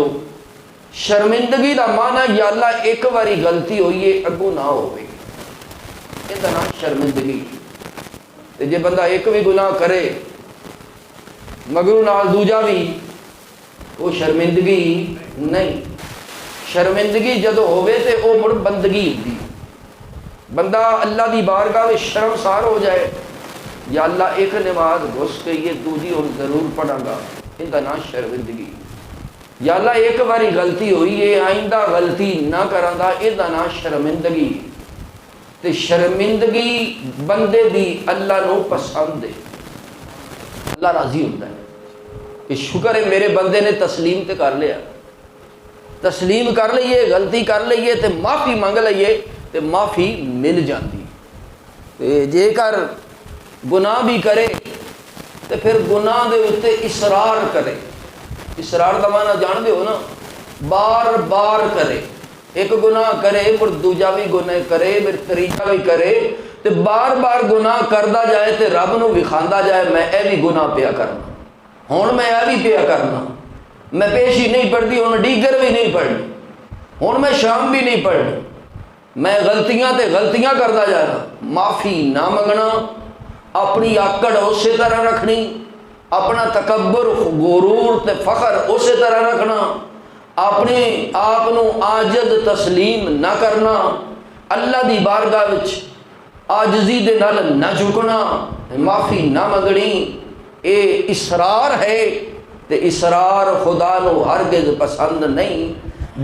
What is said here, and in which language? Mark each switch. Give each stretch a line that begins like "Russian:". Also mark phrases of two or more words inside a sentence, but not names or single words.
Punjabi: شرمندگی دا معنی یا اللہ ایک باری غلطی ہوئی ہے اگوں نہ ہوئے، اندا نام شرمندگی۔ تے جے بندہ ایک بھی گناہ کرے مگر نال دوجا بھی، وہ شرمندگی نہیں۔ شرمندگی جدو ہوئے تے او مڑ بندگی ہوتی، بندہ اللہ دی بارگاہ میں شرمسار ہو جائے، یا اللہ ایک نماز گھس گئی ہے دوجی اور ضرور پڑھا گا، اندا نام شرمندگی۔ یا اللہ ایک باری غلطی ہوئی ہے آئندہ غلطی نہ کراں گا، اندا نام شرمندگی۔ تے شرمندگی بندے دی اللہ نو پسند ہے، اللہ راضی ہوتا ہے کہ شکر ہے میرے بندے نے تسلیم تے کر لیا، تسلیم کر لئیے، غلطی کر لئیے تے معافی مانگ لئیے تے معافی مل جاتی۔ تے جے کر گناہ بھی کرے تے پھر گناہ دے اتے اصرار کرے۔ اصرار دا معنی جان دے ہو نا، بار بار کرے، ایک گناہ کرے پھر دوجا بھی گناہ کرے پھر تریجا بھی کرے، تے بار بار گناہ کردا جائے تے رب نو وکھاندا جائے میں اے بھی گناہ پیا کرنا، ہن میں اے بھی پیا کرنا، میں پیشی نہیں پڑھتی ہن ڈیگر بھی نہیں پڑھنی، ہن میں شام بھی نہیں پڑھنی، میں غلطیاں تے غلطیاں کردا جانا۔ معافی نہ منگنا، اپنی آکڑ اسی طرح رکھنی، اپنا تکبر غرور تے فخر اسی طرح رکھنا، اپنے آپ نو عاجز تسلیم نہ کرنا، اللہ دی بارگاہ وچ عاجزی دے نال نہ جھکنا، معافی نہ منگنی، اے اصرار ہے تے اصرار خدا نو ہرگز پسند نہیں۔